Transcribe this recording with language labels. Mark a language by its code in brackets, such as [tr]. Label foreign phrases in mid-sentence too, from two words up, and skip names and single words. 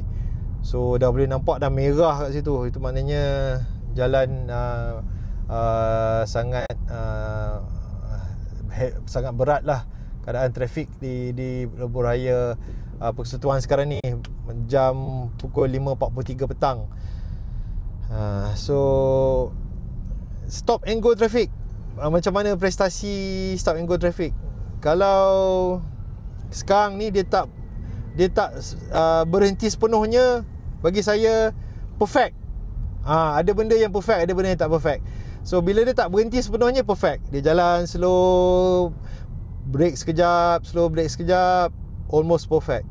[ms] So dah boleh nampak dah merah kat situ. Itu maknanya jalan sangat sangat berat lah keadaan trafik di lebuh raya Persekutuan sekarang ni, jam pukul 5.43 petang. [en] So stop and go traffic, [ms] macam mana prestasi [en] stop and go traffic? [ms] Kalau sekarang ni dia tak berhenti sepenuhnya, bagi saya perfect. Ada benda yang perfect, ada benda yang tak perfect. So bila dia tak berhenti sepenuhnya, perfect. Dia jalan [en] slow, break [ms] sekejap, [en] slow break [ms] sekejap, [en] almost perfect.